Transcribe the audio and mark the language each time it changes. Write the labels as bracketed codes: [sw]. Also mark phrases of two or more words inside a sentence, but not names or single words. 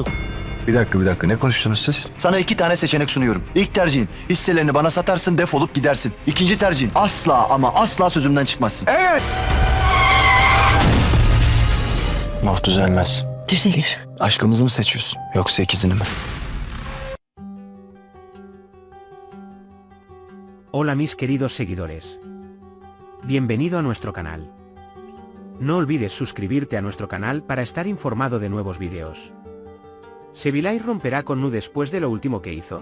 [tr] Bir dakika ne konuştunuz siz? Sana 2 tane seçenek sunuyorum. İlk tercihin hisselerini bana satarsın, defolup gidersin. İkinci tercihin asla ama asla sözümden çıkmazsın. Evet! Of düzelmez. Düzelir. Aşkımızı mı seçiyorsun yoksa ikizini mi? [es] Hola mis queridos seguidores. Bienvenido a nuestro canal. No olvides suscribirte a nuestro canal para estar informado de nuevos vídeos. ¿Sevilay romperá con Nu después de lo último que hizo?